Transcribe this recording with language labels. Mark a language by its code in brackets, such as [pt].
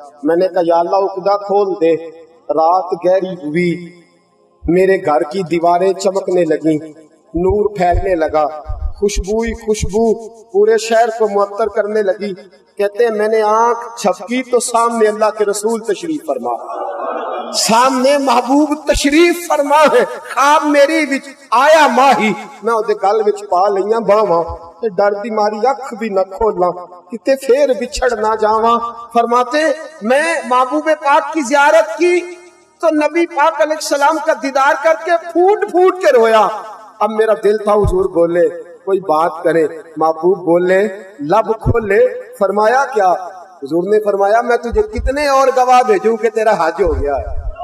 [ur] میں نے کہا یا اللہ عقدہ کھول دے. رات گہری ہوئی, میرے گھر کی دیواریں چمکنے لگیں, نور پھیلنے لگا, خوشبو پورے شہر کو معطر کرنے لگی. کہتے ہیں میں نے آنکھ چھپکی تو سامنے اللہ کے رسول تشریف فرما, سامنے محبوب تشریف فرما ہے. [pa] خواب میری وچ آیا ماہی, میں اودے گل وچ پا لئیاں باواں, تے ڈر دی ماری اکھ بھی نہ کھولاں, کتے پھر بچھڑ نہ جاواں. [ur] فرماتے میں محبوب پاک کی زیارت کی تو نبی پاک علیہ السلام کا دیدار کر کے پھوٹ پھوٹ کے رویا. اب میرا دل تھا حضور بولے, کوئی بات کرے. محبوب بولے, لب کھولے. فرمایا کیا. حضور نے فرمایا میں تجھے کتنے اور گواہ بھیجوں کہ تیرا حج ہو گیا ہے.